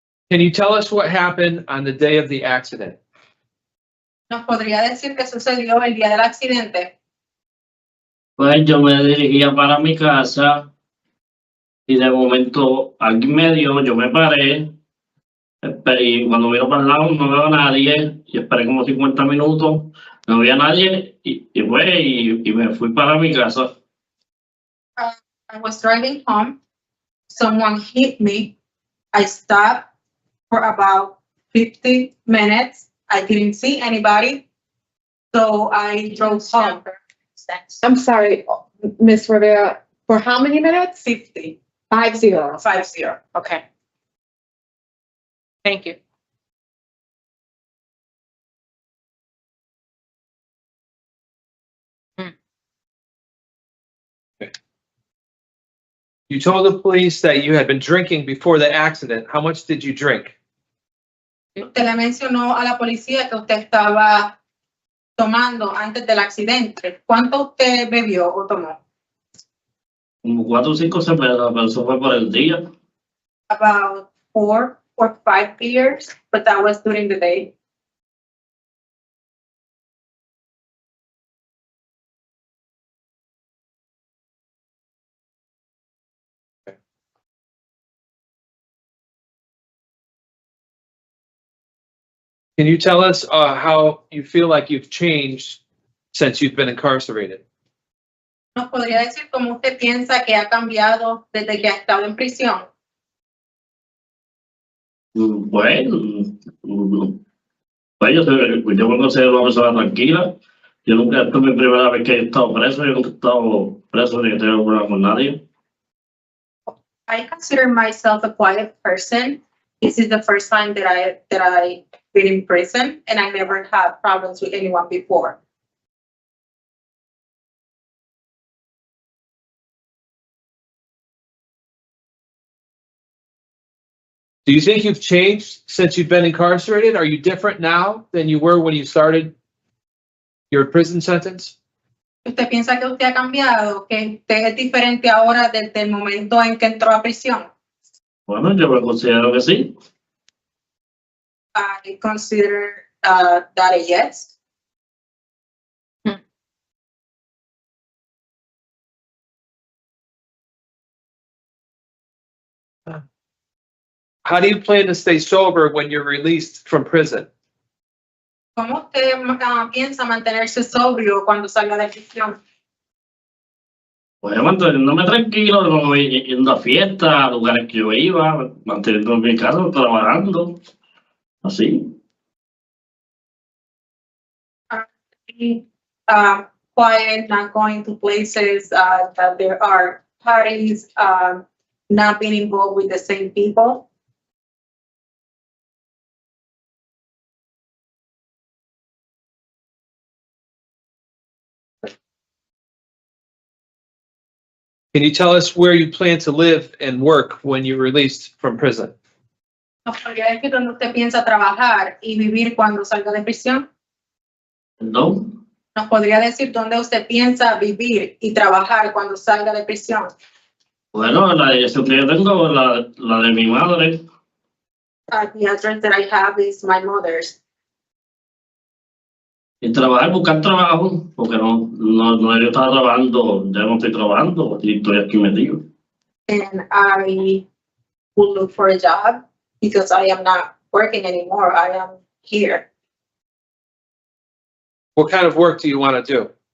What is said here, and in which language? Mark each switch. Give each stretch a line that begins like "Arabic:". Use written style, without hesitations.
English: Can you tell us what happened on the day of the accident?
Spanish: ¿Nos podría decir qué sucedió el día del accidente? Pues yo me dirigía para mi casa y de momento alguien me dio, yo me paré y cuando miro para el lado no veo a nadie y esperé como 50 minutos, no había nadie y me fui para mi casa.
English: I was driving home. Someone hit me. I stopped for about 50 minutes. I didn't see anybody. So I drove home. I'm sorry, Ms. Rivera, for how many minutes? 50. 50. 50. Okay. Thank you. You told the police that you had been drinking before the accident. How much did you drink?
Spanish: Usted le mencionó a la policía que usted estaba tomando antes del accidente, ¿cuánto usted bebió o tomó? Como 4 o 5 cervezas, pero eso fue por el día.
English: About 4 or 5 beers, but that was during the day. Can you tell us how you feel like you've changed since you've been incarcerated?
Spanish: ¿Nos podría decir cómo usted piensa que ha cambiado desde que ha estado en prisión? Bueno, pues yo me considero una persona tranquila. Yo nunca, esta es mi primera vez que he estado preso. Yo nunca he estado preso ni he tenido problemas con nadie.
English: I consider myself a quiet person. This is the first time that I been in prison, and I never had problems with anyone before. Do you think you've changed since you've been incarcerated? Are you different now than you were when you started your prison sentence?
Spanish: ¿Usted piensa que usted ha cambiado, que usted es diferente ahora desde el momento en que entró a prisión? Bueno, yo me considero que sí.
English: I consider that a yes. How do you plan to stay sober when you're released from prison?
Spanish: ¿Cómo usted piensa mantenerse sobrio cuando salga de prisión? Pues manteniéndome tranquilo, no yendo a fiestas, a lugares que yo iba, manteniéndome en mi casa, trabajando, así.
English: Quiet, not going to places that there are parties, not being involved with the same people. Can you tell us where you plan to live and work when you're released from prison?
Spanish: ¿Nos podría decir dónde usted piensa trabajar y vivir cuando salga de prisión? ¿No? ¿Nos podría decir dónde usted piensa vivir y trabajar cuando salga de prisión? Bueno, la dirección que yo tengo, la de mi madre.
English: The address that I have is my mother's.
Spanish: Y trabajar, buscar trabajo, porque no yo estaba trabajando, ya no estoy trabajando, y estoy aquí metido.
English: And I will look for a job because I am not working anymore. I am here. What kind of work do you want to do?